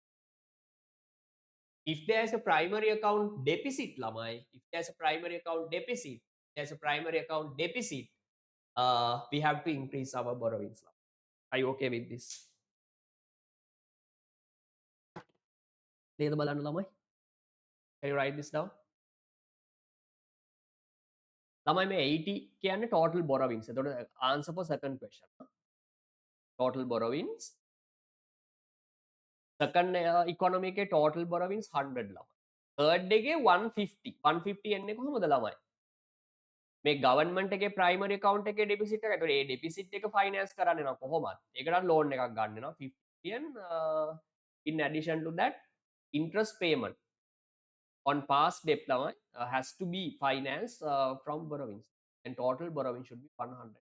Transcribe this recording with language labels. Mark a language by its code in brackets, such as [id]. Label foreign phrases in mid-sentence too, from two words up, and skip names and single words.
[en] If there's a primary account deficit, if there's a primary account deficit, we have to increase our borrowings. Are you okay with this? Can you write this down? [si] ළමයි මේ 80 කියන්නේ [en] total borrowings. එතකොට answer for second question. Total borrowings. Second economy [si] එකේ [en] total borrowings [si] 100 ළමයි. Third එකේ 150. 150 එන්නේ කොහොමද ළමයි? මේ government එකේ [en] primary account [si] එකේ deficit එක. එතකොට ඒ deficit එක finance කරන්නේ නම් කොහොමද? ඒකට loan එකක් ගන්න වෙනවා 50 million. [en] In addition to that, interest payment on past debt has to be financed from borrowings, and total borrowing should be 100.